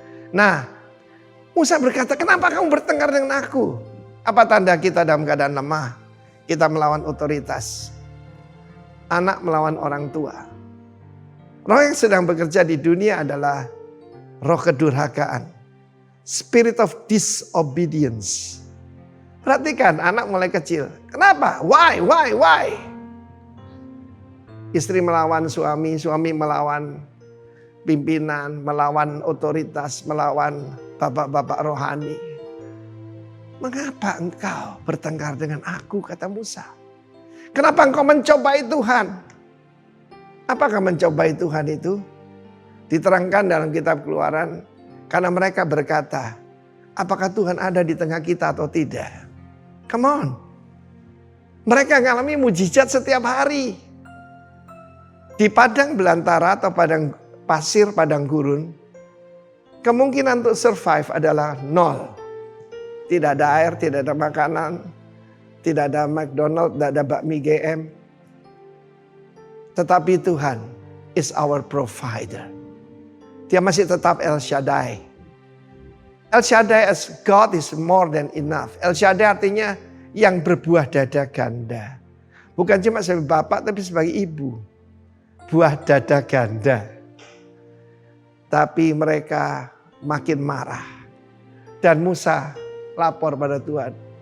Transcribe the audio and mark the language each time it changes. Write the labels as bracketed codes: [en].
[id] Nah, Musa berkata, kenapa kamu bertengkar dengan aku? Apa tanda kita dalam keadaan lemah? Kita melawan otoritas. Anak melawan orang tua. Roh yang sedang bekerja di dunia adalah roh kedurhakaan. [en] Spirit of disobedience. [id] Perhatikan anak mulai kecil. Kenapa? [en] Why? [id] Istri melawan suami, suami melawan pimpinan, melawan otoritas, melawan bapak-bapak rohani. Mengapa engkau bertengkar dengan aku, kata Musa? Kenapa engkau mencobai Tuhan? Apakah mencobai Tuhan itu? Diterangkan dalam kitab Keluaran. Karena mereka berkata, apakah Tuhan ada di tengah kita atau tidak? [en] Come on. [id] Mereka mengalami mujizat setiap hari. Di padang belantara atau padang pasir, padang gurun, kemungkinan untuk survive adalah 0. Tidak ada air, tidak ada makanan, tidak ada McDonald, tidak ada bakmi GM. Tetapi Tuhan [en] is our provider. [id] Dia masih tetap El Shaddai. [en] El Shaddai as God is more than enough. [id] El Shaddai artinya yang berbuah dada ganda. Bukan cuma sebagai bapak tapi sebagai ibu. Buah dada ganda. Tapi mereka makin marah. Dan Musa lapor pada Tuhan.